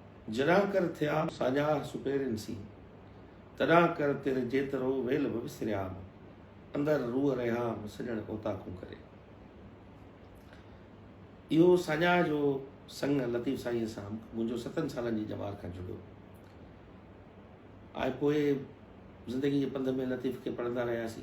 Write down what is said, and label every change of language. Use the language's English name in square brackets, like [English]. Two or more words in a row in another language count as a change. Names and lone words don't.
[Sindhi] जॾां कर थिया साॼा सुपेरिन सी, तॾां कर तेरे जेतिरो वेल बि विसरियाम, अंदर रूह रहियाम सॼण ओताकूं करे। इहो साॼा जो संग लतीफ़ साईं सां मुंहिंजो 7 सालनि जी जवार खां जुड़ियो आहे। पोइ ज़िंदगी जे पंध में लतीफ़ खे पढ़ंदा रहियासीं।